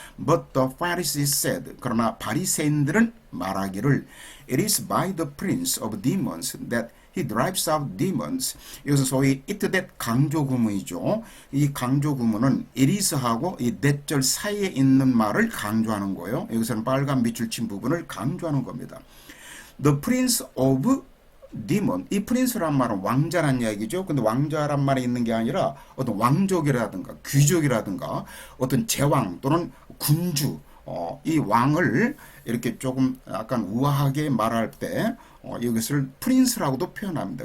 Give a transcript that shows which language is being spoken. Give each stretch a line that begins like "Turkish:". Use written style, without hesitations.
English: But the Pharisees said.
Korean: 그러나 바리새인들은 말하기를
English: It is by the prince of demons that he drives out demons.
Korean: 여기서 소위 it that 강조 구문이죠. 이 강조 구문은 it is하고 이 that절 사이에 있는 말을 강조하는 거예요. 여기서는 빨간 밑줄 친 부분을 강조하는 겁니다.
English: The prince of demon.
Korean: 이 prince란 말은 왕자란 이야기죠. 근데 왕자란 말이 있는 게 아니라 어떤 왕족이라든가 귀족이라든가 어떤 제왕 또는 군주 이 왕을 이렇게 조금 약간 우아하게 말할 때 이것을 프린스라고도 표현합니다.